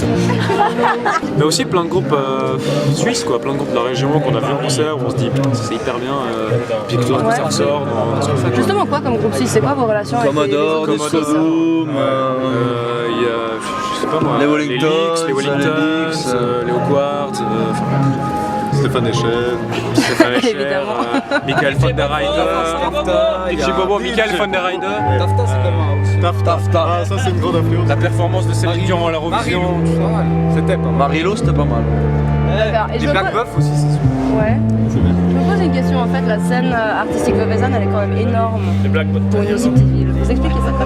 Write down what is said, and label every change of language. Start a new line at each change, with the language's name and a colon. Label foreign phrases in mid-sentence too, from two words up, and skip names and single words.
French: Mais aussi plein de groupes suisses, quoi, plein de groupes de la région qu'on a vu en concert où on se dit putain, c'est hyper bien, puis que tout d'un coup ça ressort. Justement, quoi comme groupe suisse? C'est quoi vos relations avec Commodore, des Sodom, il y a, je sais pas moi, les Wellingtons, les Hogwarts, Stéphane Echer, Évidemment. Michael von der Heide, Richie Bobo, Michael von der Heide. Tafta, c'est pas mal aussi. Tafta. Ah, ça c'est une grande influence. La performance de Céline Dion à l'Eurovision. C'était pas mal. Marilo, c'était pas mal. D'accord. Et Les je me Black pose- Buff aussi, c'est sûr. Ouais. Je me pose une question, en fait, la scène artistique vauvesanne, elle est quand même énorme pour une aussi petite ville. Vous expliquez ça comment?